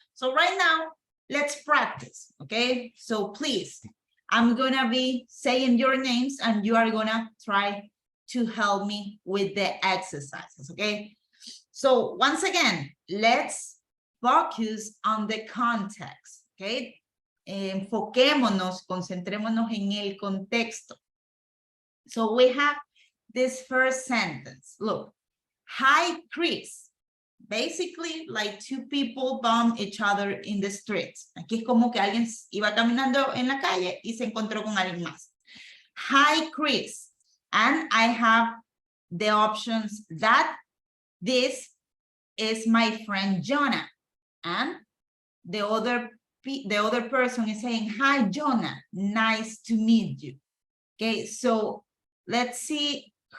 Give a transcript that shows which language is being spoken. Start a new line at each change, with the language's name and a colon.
English: So right now, let's practice. Okay. So please, I'm going to be saying your names and you are going to try to help me with the exercises. Okay. So once again, let's focus on the context. Okay.
Spanish: Enfoquémonos, concentrémonos en el contexto.
English: So we have this first sentence. Look. Hi, Chris. Basically, like two people bump each other in the streets.
Spanish: Aquí es como que alguien iba caminando en la calle y se encontró con alguien más.
English: Hi, Chris. And I have the options that this is my friend Jonah. And the other person is saying, hi, Jonah. Nice to meet you. Okay, so let's see